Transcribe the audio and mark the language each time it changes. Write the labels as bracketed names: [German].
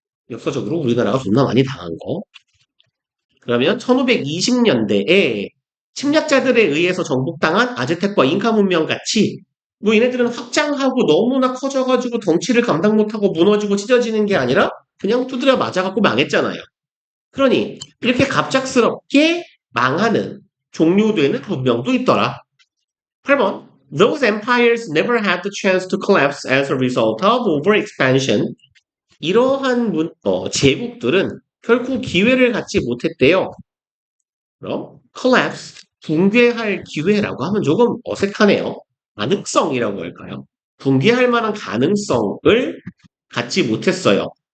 [Korean] 역사적으로 우리나라가 존나 많이 당한 거. 그러면 1520년대에 침략자들에 의해서 정복당한 아즈텍과 잉카 문명 같이 뭐 얘네들은 확장하고 너무나 커져가지고 덩치를 감당 못하고 무너지고 찢어지는 게 아니라 그냥 두드려 맞아갖고 망했잖아요. 그러니 이렇게 갑작스럽게 망하는 종료되는 문명도 있더라. [English] 8번 Those empires never had the chance to collapse as a result of overexpansion. [Korean] 이러한 제국들은 결코 기회를 갖지 못했대요. 그럼 collapse, 붕괴할 기회라고 하면 조금 어색하네요. 가능성이라고 할까요? 붕괴할 만한 가능성을 갖지 못했어요.